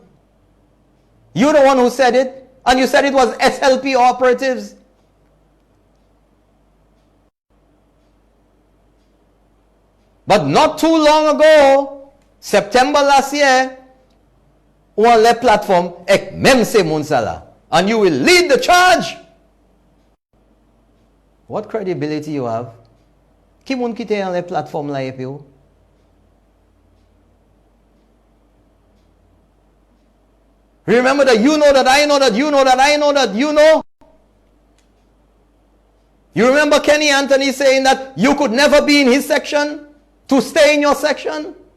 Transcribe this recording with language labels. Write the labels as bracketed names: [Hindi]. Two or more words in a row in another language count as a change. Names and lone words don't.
[English] You're the one who said it, and you said it was SLP operatives. But not too long ago, September last year, on the platform, [Saint Lucian Creole French] ek même se moun sala, [English] and you will lead the charge. What credibility you have? [Saint Lucian Creole French] Ki moun kite [English] on the platform [Saint Lucian Creole French] la epi ou? [English] Remember that you know that I know that you know that I know that you know? You remember Kenny Anthony saying that you could never be in his section to stay in your section?